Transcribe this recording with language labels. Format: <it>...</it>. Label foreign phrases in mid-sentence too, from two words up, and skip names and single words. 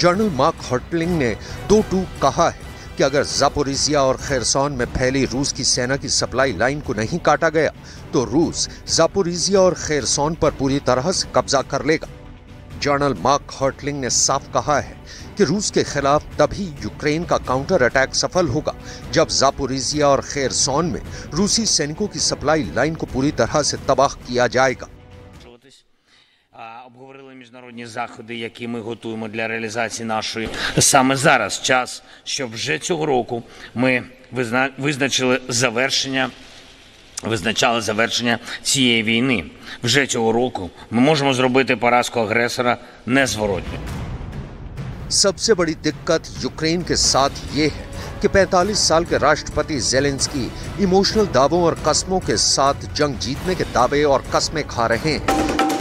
<hi>जनरल मार्क हर्टलिंग ने 2 टूक कहा है कि अगर जापोरिजिया और खेरसोन में फैली रूस की सेना की सप्लाई लाइन को नहीं काटा गया तो रूस जापोरिजिया और खेरसोन पर पूरी तरह से कब्जा कर लेगा। जनरल मार्क हर्टलिंग ने साफ कहा है कि रूस के खिलाफ तभी यूक्रेन का काउंटर अटैक सफल होगा जब जापोरिजिया और खेरसोन में रूसी सैनिकों की सप्लाई लाइन को पूरी तरह से तबाह किया जाएगा।</hi> <uk>Обговорили міжнародні заходи, які ми готуємо для реалізації нашої саме зараз час, щоб вже цього року ми визначали завершення цієї війни. Вже цього року ми можемо зробити поразку агресора незворотньо.</uk> <hi>सबसे बड़ी दिक्कत यूक्रेन के साथ ये है कि 45 साल के राष्ट्रपति ज़ेलेंस्की इमोशनल दावों और कस्मों के साथ जंग जीतने के दावे और कस्में खा रहे हैं।</hi>